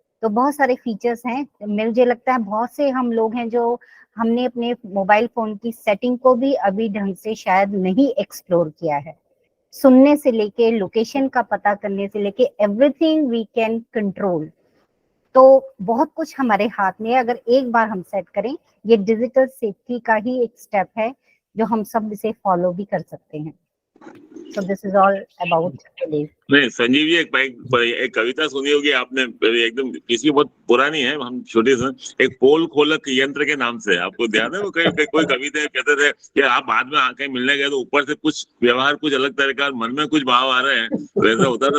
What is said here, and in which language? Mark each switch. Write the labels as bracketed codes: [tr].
[hi] तो बहुत सारे फीचर्स हैं। मुझे लगता है बहुत से हम लोग हैं जो हमने अपने मोबाइल फोन की सेटिंग को भी अभी ढंग से शायद नहीं एक्सप्लोर किया है। सुनने से लेके लोकेशन का पता करने से लेके [en] Everything we can control. [hi] तो बहुत कुछ हमारे हाथ में है, अगर एक बार हम सेट करें। ये डिजिटल सेफ्टी का ही एक स्टेप है जो हम सब इसे फॉलो भी कर सकते हैं। [en] So this is all about today. [hi] नहीं संजीव जी, एक कविता सुनी होगी आपने, एकदम किसी बहुत पुरानी है, हम छोटे से, एक पोल खोलक यंत्र के नाम से, आपको ध्यान है? वो कोई कविता कहते थे कि आप बाद में आके मिलने गए तो ऊपर से कुछ व्यवहार कुछ अलग तरह का, मन में कुछ भाव आ रहे हैं, वैसा होता था।